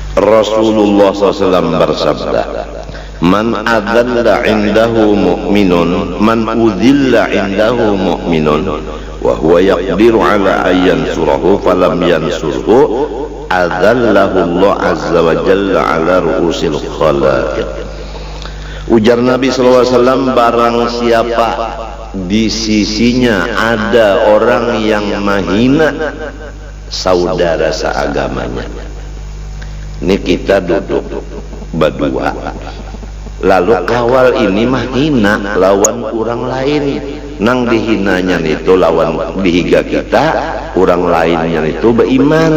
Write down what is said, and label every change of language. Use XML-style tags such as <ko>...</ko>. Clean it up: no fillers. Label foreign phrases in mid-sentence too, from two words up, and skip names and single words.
<id>Rasulullah SAW bersabda,</id> <ar>من أذل عنده مؤمن من أذل عنده مؤمن وهو يقدر على أن ينصره فلم ينصره أذله الله عز وجل على رؤوس الخلائق.</ar> <id>Ujar Nabi SAW, barang siapa di sisinya ada orang yang menghina saudara seagamanya.</id> <bjn>Ini kita duduk berdua, lalu kawal ini mah hina lawan orang lain, nang dihinanya itu lawan dihiga kita, orang lainnya itu beriman.</bjn>